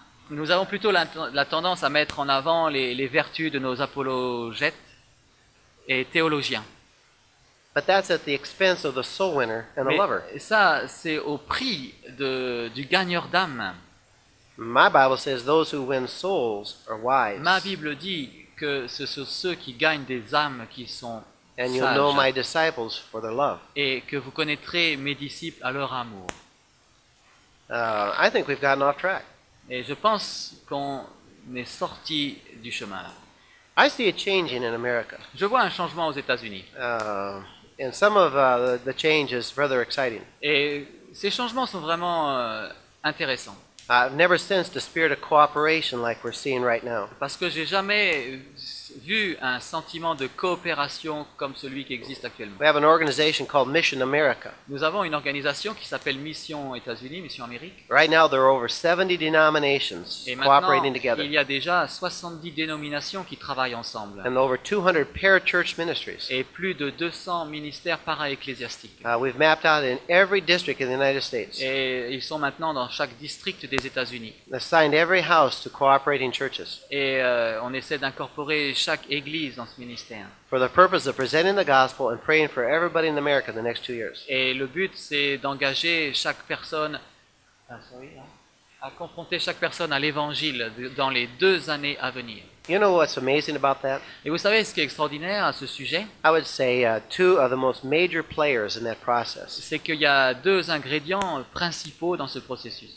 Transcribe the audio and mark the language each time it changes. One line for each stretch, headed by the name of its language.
French: Nous avons plutôt la tendance à mettre en avant les vertus de nos apologètes et théologiens.
English: But that's at the expense of the soul winner and the
French: Mais
English: lover.
French: ça, c'est au prix du gagneur d'âme.
English: My Bible says those who win souls are wise.
French: Ma Bible dit que ce sont ceux qui gagnent des âmes qui sont
English: And you'll know my
French: sages
English: disciples for their love.
French: et que vous connaîtrez mes disciples à leur amour.
English: I think we've gotten off track.
French: Et je pense qu'on est sorti du chemin là.
English: I see it changing in America.
French: Je vois un changement aux États-Unis.
English: And some of the change is rather exciting.
French: Et ces changements sont vraiment intéressants.
English: I've never sensed a spirit of cooperation like we're seeing right now.
French: Parce que j'ai jamais vu un sentiment de coopération comme celui qui existe actuellement.
English: We have an organization called Mission America.
French: Nous avons une organisation qui s'appelle Mission États-Unis, Mission Amérique.
English: Right now, there are over 70 denominations
French: Et maintenant,
English: cooperating together,
French: il y a déjà 70 dénominations qui travaillent ensemble.
English: and over 200 parachurch ministries.
French: Et plus de 200 ministères para-ecclésiastiques.
English: We've mapped out in every district in the United States,
French: Et ils sont maintenant dans chaque district des États-Unis.
English: assigned every house to cooperating churches
French: Et on essaie d'incorporer chaque église dans ce ministère.
English: for the purpose of presenting the gospel and praying for everybody in America the next 2 years.
French: Et le but, c'est d'engager chaque personne à confronter chaque personne à l'évangile dans les 2 années à venir.
English: You know what's amazing about that?
French: Et vous savez ce qui est extraordinaire à ce sujet,
English: I would say two of the most major players in that process
French: c'est qu'il y a 2 ingrédients principaux dans ce processus.